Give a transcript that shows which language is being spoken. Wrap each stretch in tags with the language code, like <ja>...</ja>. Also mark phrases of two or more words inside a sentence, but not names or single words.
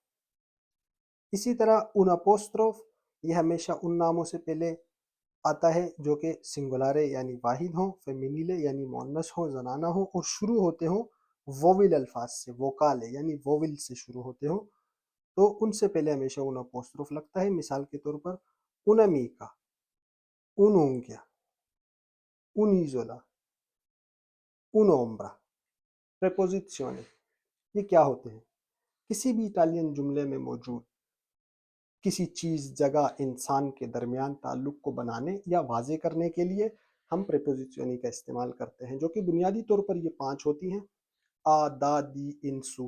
<ur>اسی طرح</ur> <it>una apostrofo,</it> <ur>یہ ہمیشہ ان ناموں سے پہلے آتا ہے جو کہ سنگولارے یعنی واحد ہوں، فیمینیلے یعنی مونس ہوں، زنانہ ہوں، اور شروع ہوتے ہوں ووول الفاظ سے، ووکالے یعنی ووول سے شروع ہوتے ہوں، تو ان سے پہلے ہمیشہ</ur> <it>una apostrofo</it> <ur>لگتا ہے۔</ur> <it>مثال کے طور پر una amica، un'unghia، un'isola، un'ombra۔</it> <ur>پریپوزیشن یہ کیا ہوتے ہیں؟ کسی بھی اٹالین جملے میں موجود کسی چیز جگہ انسان کے درمیان تعلق کو بنانے یا واضح کرنے کے لیے ہم پریپوزیشنی کا استعمال کرتے ہیں، جو کہ بنیادی طور پر یہ 5 ہوتی ہیں:</ur> <it>a, da, di, in, su.</it>